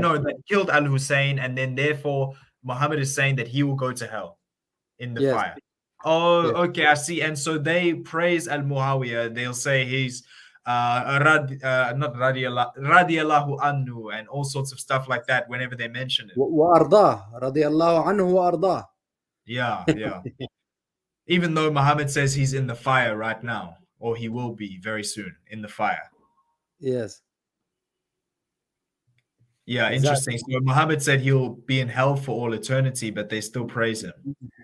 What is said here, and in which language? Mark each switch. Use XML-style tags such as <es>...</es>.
<en>no, that killed Al Hussein, and then therefore Muhammad is saying that he will go to hell in the Yes. fire. Oh, Yes. okay, I see. And so they praise Al Muawiyah. They'll say he's not</en> <ar>radiallahu anhu</ar> <en>and all sorts of stuff like that whenever they mention it.</en> <ar>وأرضاه رضي الله عنه وأرضاه.</ar> <en>Yeah. Even though Muhammad says he's in the fire right now, or he will be very soon in the fire. Yes. Yeah, Exactly. interesting. So Muhammad said he'll be in hell for all eternity, but they still praise him.</en>